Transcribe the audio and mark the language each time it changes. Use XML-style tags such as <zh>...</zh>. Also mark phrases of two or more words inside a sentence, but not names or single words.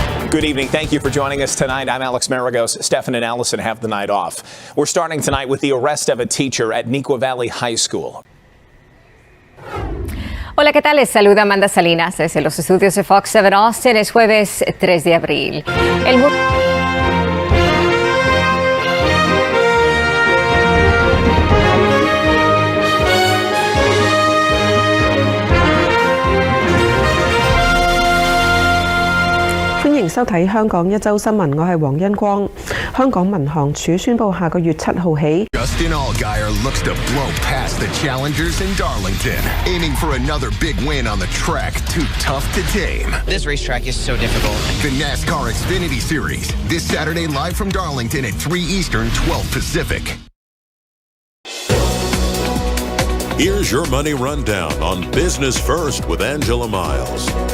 <en>Good evening. Thank you for joining us tonight. I'm Alex Maragos. Stefan and Allison have the night off. We're starting tonight with the arrest of a teacher at Newcastle Valley High School.</en> <es>Hola, ¿qué tal? Les saluda Amanda Salinas desde los estudios de Fox 7 Austin. Es jueves 3 de abril.</es> <yue>歡迎收睇香港一週新聞，我係黃恩光。香港民航處宣布下個月7號起。</yue> <en>Justin Allgaier looks to blow past the challengers in Darlington, aiming for another big win on the track too tough to tame. This racetrack is so difficult. The NASCAR Xfinity Series, this Saturday live from Darlington at 3 Eastern, 12 Pacific. Here's your money rundown on Business First with Angela Miles.</en>